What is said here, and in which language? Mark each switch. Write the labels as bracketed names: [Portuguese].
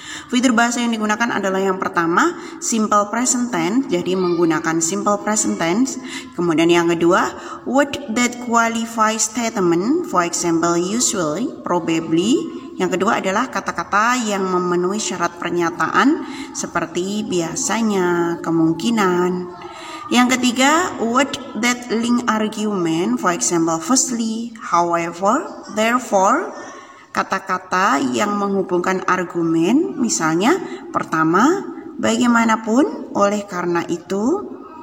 [Indonesian] Fitur bahasa yang digunakan adalah yang pertama, simple present tense, jadi menggunakan simple present tense. Kemudian yang kedua, [English] word that qualify statement, for example, usually, probably. [Indonesian] Yang kedua adalah kata-kata yang memenuhi syarat pernyataan seperti biasanya, kemungkinan. Yang ketiga, [English] word that link argument, for example, firstly, however, therefore. [Indonesian] Kata-kata yang menghubungkan argumen, misalnya pertama, bagaimanapun, oleh karena itu.